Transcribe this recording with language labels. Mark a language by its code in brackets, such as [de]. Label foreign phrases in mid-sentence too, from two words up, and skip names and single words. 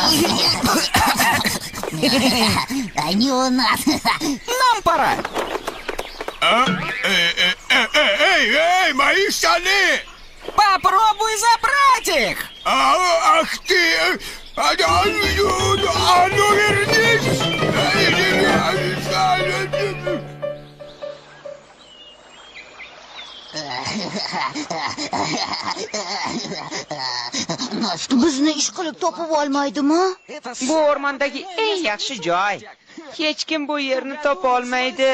[ru] Они у нас. Нам пора! Эй, мои штаны! Попробуй забрать их! Ах ты! А ну вернись! [uz] Bizni ish qilib topib olmaydimi? Bu o'rmondagi eng yaxshi joy. Hech kim bu yerni topa olmaydi.